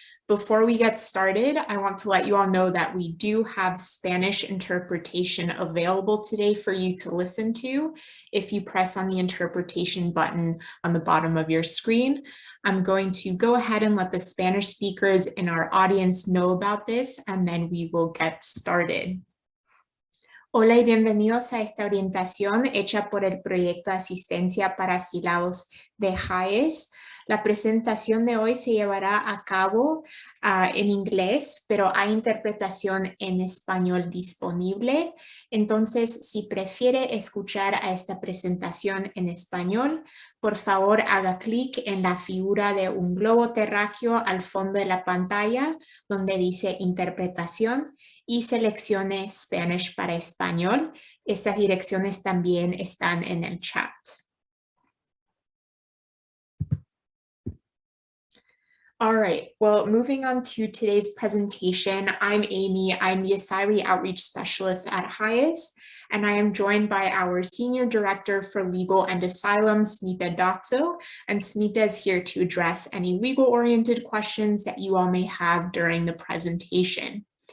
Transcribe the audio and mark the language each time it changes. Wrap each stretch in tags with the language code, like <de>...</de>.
<en>Before we get started, I want to let you all know that we do have Spanish interpretation available today for you to listen to if you press on the interpretation button on the bottom of your screen. I'm going to go ahead and let the Spanish speakers in our audience know about this, and then we will get started.</en> <es>Hola y bienvenidos a esta orientación hecha por el Proyecto de Asistencia para Asilados de HIAS. La presentación de hoy se llevará a cabo en inglés, pero hay interpretación en español disponible. Entonces, si prefiere escuchar a esta presentación en español, por favor haga clic en la figura de un globo terráqueo al fondo de la pantalla donde dice interpretación y seleccione Spanish para español. Estas direcciones también están en el chat.</es> <en>All right, well, moving on to today's presentation, I'm Amy. I'm the Asylee Outreach Specialist at HIAS, and I am joined by our Senior Director for Legal and Asylum, Smita Dotso, and Smita is here to address any legal-oriented questions that you all may have during the presentation.</en>